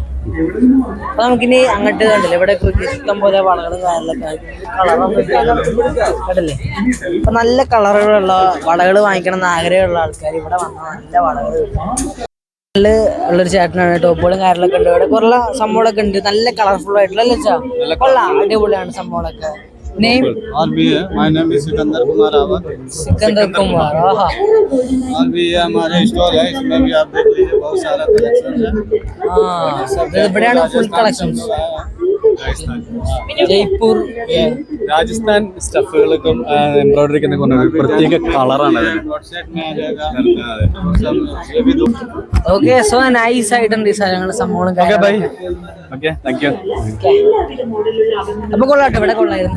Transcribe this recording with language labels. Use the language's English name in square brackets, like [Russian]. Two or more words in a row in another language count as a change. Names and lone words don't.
[Malayalam] അപ്പൊ നമുക്കിനി അങ്ങോട്ട് കണ്ടില്ലേ, ഇവിടെ ഇഷ്ടം പോലെ വളകളും കാര്യങ്ങളൊക്കെ കേട്ടല്ലേ. അപ്പൊ നല്ല കളറുകളുള്ള വളകൾ വാങ്ങിക്കണം എന്ന് ആഗ്രഹമുള്ള ആൾക്കാർ ഇവിടെ വന്ന നല്ല വളകൾ ഉള്ളൊരു ചേട്ടനാണ്. ടോപ്പുകളും കാര്യങ്ങളൊക്കെ ഉണ്ട്. ഇവിടെ കുറേ സംഭവങ്ങളൊക്കെ ഉണ്ട്, നല്ല കളർഫുൾ ആയിട്ടുള്ള അല്ലേ ചാ? കൊള്ളാം, അടിപൊളിയാണ് സംഭവങ്ങളൊക്കെ. [Hindi] नेम और भी है। [English] my name is सिकंदर कुमार रावत। [Hindi] सिकंदर कुमार, आहा। और भी ये हमारे स्टोर है, इसमें भी आप देख लीजिए, बहुत सारा कलेक्शन है। हाँ, ये बड़े [English] full collection. [Hindi] ജയ്പൂർ [Malayalam] രാജസ്ഥാൻ സ്റ്റഫുകൾക്കും എംബ്രോയിഡറിക്ക് പ്രത്യേക കളറാണ്. ഓക്കെ, [English] so nice [Malayalam] ആയിട്ടുണ്ട് ഈ സ്ഥലങ്ങൾ, സംഭവം. അപ്പൊ കൊള്ളാട്ടെ, ഇവിടെ കൊള്ളായിരുന്നു.